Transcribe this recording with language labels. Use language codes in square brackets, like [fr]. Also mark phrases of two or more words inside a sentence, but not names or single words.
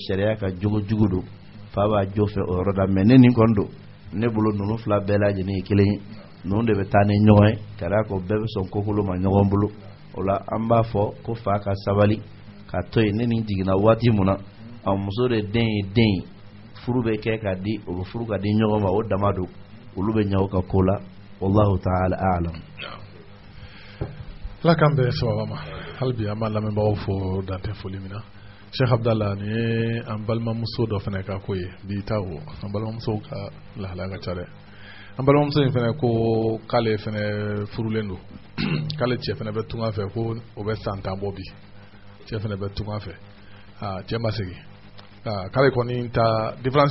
[bm] sariya ka jogo jugu don fa b'a jo fɛ o yɔrɔ la mais ne nin kɔni don ne bolo ninnu fila bɛɛ lajɛlen ye kelen ye ninnu de bɛ taa ni ɲɔgɔn ye ka d'a kan bɛɛ bɛ sɔn kokolo ma ɲɔgɔn bolo o la an b'a fɔ ko fa ka sabali ka to yen ne nin jiginna waati mun na a muso de den ye den ye furu bɛ kɛ ka di o bɛ furu ka di ɲɔgɔn ma o dama don olu bɛ ɲɛ o ka ko la [ar] والله تعالى أعلم. [bm] ala k'an bɛɛ sababa ma hali bi an b'a lamɛnbagaw fo dantɛ foli min na Sheikh Abdallah ni ye an balimamuso dɔ fana ka ko ye bi ta o an balimamusow ka lahalaya ka ca dɛ an balimamuso in fana ko k'ale fana furulen don k'ale cɛ fana bɛ tunga fɛ ko o bɛ san 10 bɔ bi cɛ fana bɛ tunga fɛ cɛ ma segin k'ale kɔni ta différence